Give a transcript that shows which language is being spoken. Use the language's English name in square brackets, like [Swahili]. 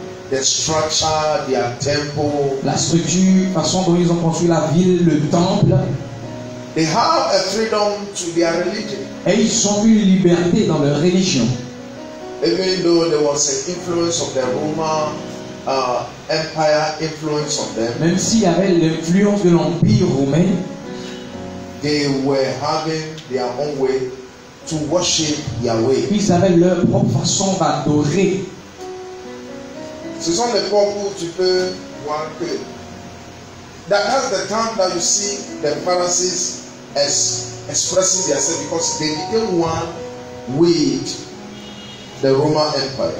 [English] Des structures, their temple. [French] La structure, la façon dont ils ont construit la ville, le temple. [English] They have a freedom to their religion. [French] Et ils ont eu une liberté dans leur religion. [English] Even though there was an influence of the Roman Empire influence on them. [French] Même s'il y avait l'influence de l'Empire romain, [English] they were having their own way to worship Yahweh. [French] Ils avaient leur propre façon d'adorer. Ce sont les époques où tu peux voir que [English] that's the time that you see the Pharisees expressing themselves because they became one with the Roman Empire.